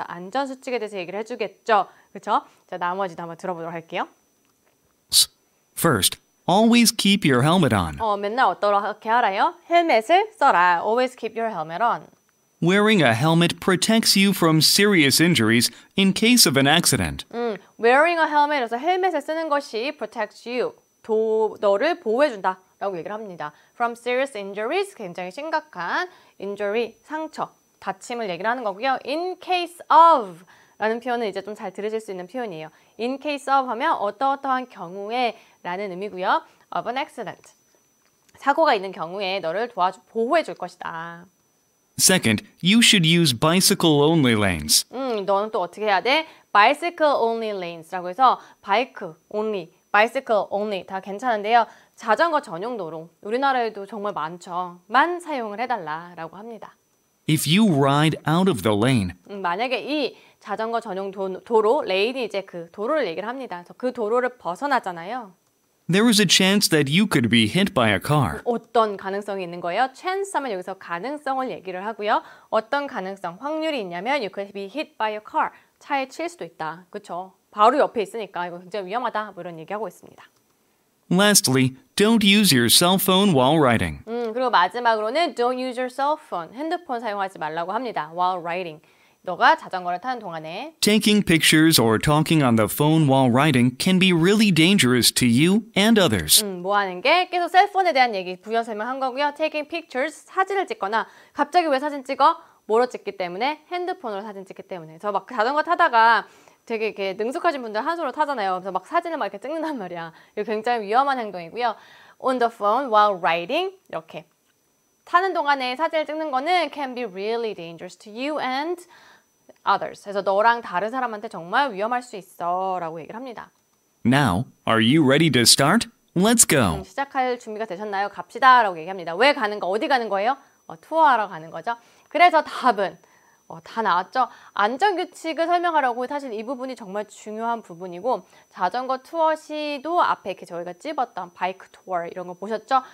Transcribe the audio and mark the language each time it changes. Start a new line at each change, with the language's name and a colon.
Korean: 안전수칙에 대해서 얘기를 해주겠죠. 그렇죠? 자, 나머지도 한번 들어보도록 할게요.
English: First, always keep your helmet on.
Korean: 맨날 어떻게 하라요? 헬멧을 써라.
English: Always keep your helmet on. Wearing a helmet protects you from serious injuries in case of an accident. Wearing a helmet,
Korean: 그래서 헬멧을 쓰는 것이
English: protects you.
Korean: 너를 보호해준다 라고 얘기를 합니다.
English: From serious injuries,
Korean: 굉장히 심각한 injury, 상처, 다침을 얘기를 하는 거고요. In case of 라는 표현은 이제 좀 잘 들으실 수 있는 표현이에요. In case of 하면 어떠어떠한 경우에 라는 의미고요.
English: Of an accident.
Korean: 사고가 있는 경우에 너를 보호해 줄 것이다.
English: Second, you should use bicycle-only lanes.
Korean: 너는 또 어떻게 해야 돼?
English: Bicycle only lanes라고 해서 bike only, bicycle only
Korean: 다 괜찮은데요. 자전거 전용 도로, 우리나라에도 정말 많죠. 만 사용을 해달라라고 합니다.
English: If you ride out of the lane,
Korean: 만약에 이 자전거 전용 도로, 레인이 이제 그 도로를 얘기를 합니다. 그래서 그 도로를 벗어나잖아요.
English: there is a chance that you could be hit by a car.
Korean: 어떤 가능성이 있는 거예요? chance 하면 여기서 가능성을 얘기를 하고요. 어떤 가능성, 확률이 있냐면
English: you could be hit by a car.
Korean: 차에 칠 수도 있다. 그렇죠? 바로 옆에 있으니까 이거 굉장히 위험하다. 뭐 이런 얘기하고 있습니다.
English: Lastly, don't use your cell phone while riding.
Korean: 그리고 마지막으로는
English: don't use your cell phone.
Korean: 핸드폰 사용하지 말라고 합니다.
English: while riding.
Korean: 너가 자전거를 타는 동안에
English: Taking pictures or talking on the phone while riding can be really dangerous to you and others.
Korean: 뭐 하는 게 계속 셀폰에 대한 얘기 부연 설명한 거고요.
English: Taking pictures,
Korean: 사진을 찍거나 갑자기 왜 사진 찍어? 뭐로 찍기 때문에? 핸드폰으로 사진 찍기 때문에. 저 막 자전거 타다가 되게 이렇게 능숙하신 분들 한 손으로 타잖아요. 그래서 막 사진을 막 이렇게 찍는단 말이야. 이거 굉장히 위험한 행동이고요.
English: On the phone while riding
Korean: 이렇게 타는 동안에 사진을 찍는 거는
English: can be really dangerous to you and others.
Korean: 그래서 너랑 다른 사람한테 정말 위험할 수 있어 라고 얘기를 합니다.
English: Now, are you ready to start? Let's go.
Korean: 시작할 준비가 되셨나요? 갑시다 라고 얘기합니다. 왜 가는 거? 어디 가는 거예요? 투어하러 가는 거죠. 그래서 답은 다 나왔죠. 안전규칙을 설명하려고 사실 이 부분이 정말 중요한 부분이고 자전거 투어 시도 앞에 이렇게 저희가 찝었던 바이크 투어 이런 거 보셨죠?